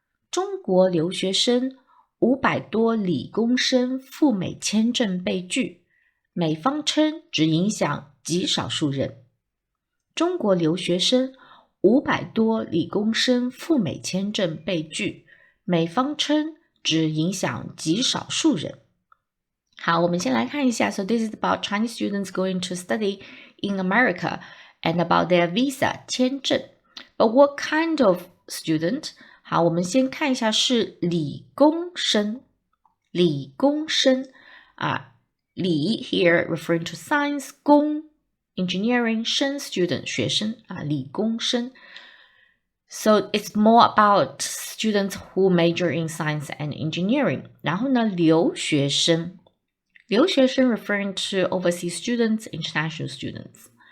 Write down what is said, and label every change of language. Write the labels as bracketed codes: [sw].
[zh] 中国留学生500多理工生赴美签证被拒，美方称只影响极少数人。中国留学生500多理工生赴美签证被拒，美方称只影响极少数人。好，我们先来看一下。 [en] So this is about Chinese students going to study in America and about their visa 签证。 But what kind of student? [zh] 好，我们先看一下是理工生。 [en] 理工生理 here referring to science 工engineering 生 student 学生理工生。 So it's more about students who major in science and engineering. [zh] 然后呢， [en] 留学生 referring to overseas students, international students.